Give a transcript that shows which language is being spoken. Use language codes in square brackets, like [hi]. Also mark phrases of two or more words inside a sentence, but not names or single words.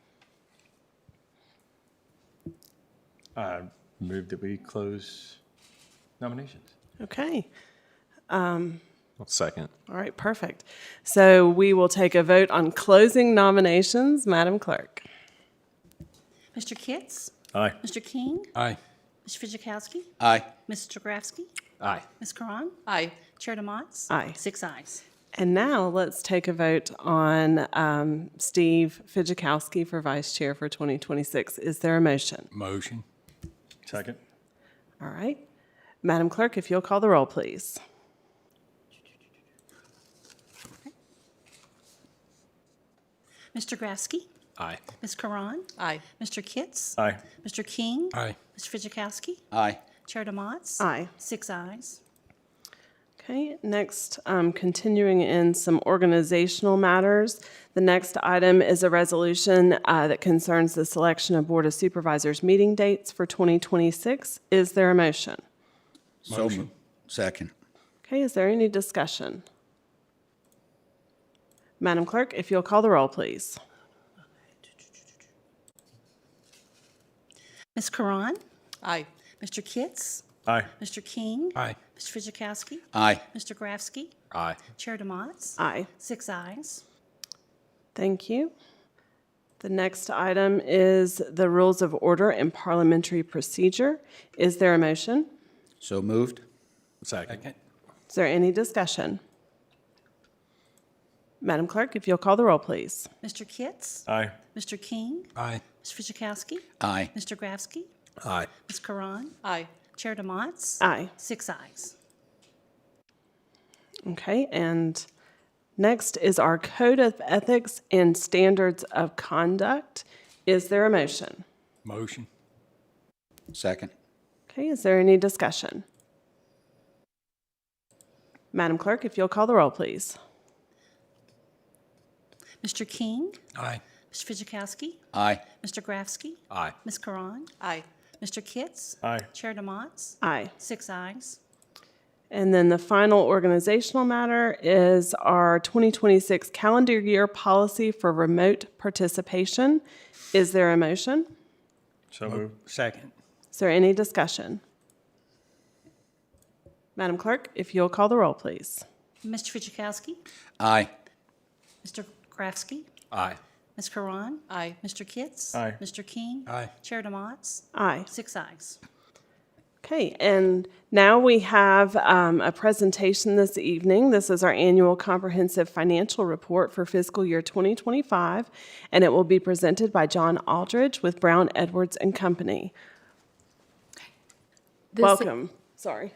[en] Move that we close nominations. Okay. Second. All right, perfect. So we will take a vote on closing nominations. Madam Clerk. Mr. Kitts? Aye. Mr. King? Aye. Mr. Fidzikowski? Aye. Mr. Grafsky? Aye. Ms. Karan? Aye. Chair Demotts? Aye. 6 ayes. And now let's take a vote on Steve Fidzikowski for Vice Chair for 2026. Is there a motion? Motion. Second. All right. Madam Clerk, if you'll call the roll, please. Mr. Grafsky? Aye. Ms. Karan? Aye. Mr. Kitts? Aye. Mr. King? Aye. Mr. Fitchukowski? Aye. Chair DeMotts? Aye. 6 ayes. Okay, next, continuing in some organizational matters. The next item is a resolution that concerns the selection of Board of Supervisors meeting dates for 2026. Is there a motion? Second. Okay, is there any discussion? Madam Clerk, if you'll call the roll, please. Ms. Karan? Aye. Mr. Kitts? Aye. Mr. King? Aye. Mr. Fitchukowski? Aye. Mr. Grafsky? Aye. Chair DeMotts? Aye. 6 ayes. Thank you. The next item is the Rules of Order and Parliamentary Procedure. Is there a motion? So moved. Second. Second. Is there any discussion? Madam Clerk, if you'll call the roll, please. Mr. Kitts? Aye. Mr. King? Aye. Mr. Fitchukowski? Aye. Mr. Grafsky? Aye. Ms. Karan? Aye. Chair DeMotts? Aye. 6 ayes. Okay, and next is our Code of Ethics and Standards of Conduct. Is there a motion? Motion. Second. Okay, is there any discussion? Madam Clerk, if you'll call the roll, please. Mr. King? Aye. Mr. Fitchukowski? Aye. Mr. Grafsky? Aye. Ms. Karan? Aye. Mr. Kitts? Aye. Chair DeMotts? Aye. 6 ayes. And then the final organizational matter is our 2026 calendar year policy for remote participation. Is there a motion? So moved. Second. Is there any discussion? Madam Clerk, if you'll call the roll, please. Mr. Fitchukowski? Aye. Mr. Grafsky? Aye. Ms. Karan? Aye. Mr. Kitts? Aye. Mr. King? Aye. Chair DeMotts? Aye. 6 ayes. Okay, and now we have a presentation this evening. This is our annual comprehensive financial report for fiscal year 2025, and it will be presented by John Aldridge with Brown Edwards and Company. Welcome. Sorry.